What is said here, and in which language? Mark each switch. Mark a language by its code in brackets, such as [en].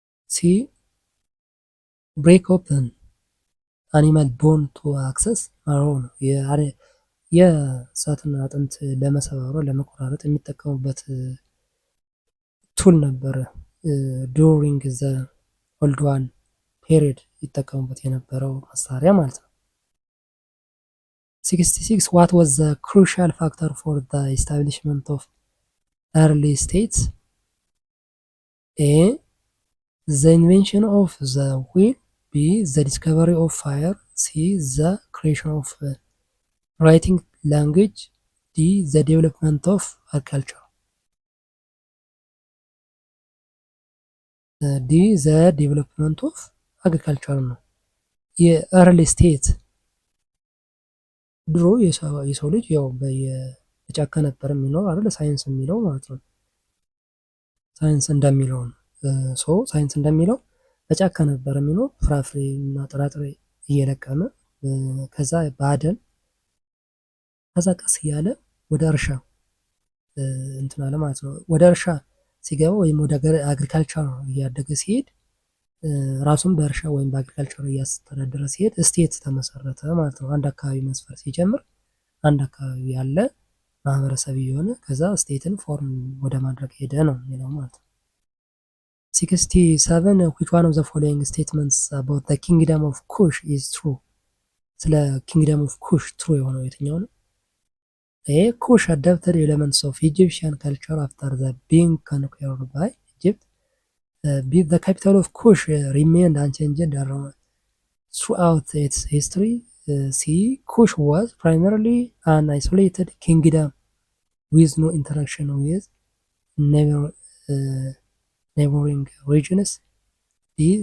[en] ሲ ብሬክ ኦፕን አኒማል ቦን ቱ አክሰስ ማሮ [am] ነው። የእንስሳትን አጥንት ለመሰባበር ለመቆራረጥ የሚጠቀሙበት ቱል ነበረ። [en] ዱሪንግ ዘ ኦልድ ዋን ፔሪድ [am] ይጠቀሙበት የነበረው መሳሪያ ማለት ነው። [en] 66 what was the crucial factor for the establishment of early states? A the invention of the wheel፣ B the discovery of fire፣ C the creation of writing language፣ D the development of agriculture። ዲ ዘ ዴቨሎፕመንት ኦፍ አግሪካልቸር [am] ነው። የኤርሊ ስቴት ድሮ የሰው ልጅ ያው በጫካ ነበር የሚኖር አይደል? ሳይንስ የሚለው ማለት ነው። ሳይንስ እንደሚለው ነው። ሳይንስ እንደሚለው በጫካ ነበር የሚኖር ፍራፍሬ እና ጥራጥሬ እየለቀመ ከዛ በአደን ከዛ ቀስ እያለ ወደ እርሻ እንትን አለ ማለት ነው። ወደ እርሻ ሲገባ ወይም ወደ አግሪካልቸር እያደገ ሲሄድ ራሱን በእርሻ ወይም በአግሪካልቸር እያስተዳደረ ሲሄድ ስቴት ተመሰረተ ማለት ነው። አንድ አካባቢ መስፈር ሲጀምር አንድ አካባቢ ያለ ማህበረሰብ የሆነ ከዛ ስቴትን ፎርም ወደ ማድረግ ሄደ ነው የሚለው ማለት ነው። [en] 67 which one of the following statements about the kingdom of kush is true? [am] ስለ [en] ኪንግደም ኦፍ ኩሽ ትሩ [am] የሆነው የትኛው ነው? [en] A. Kush adapted elements of Egyptian culture after the being conquered by Egypt. B. The capital of Kush remained unchanged around throughout its history. C. Kush was primarily an isolated kingdom with no interaction with neighbor, uh, neighboring regions. D.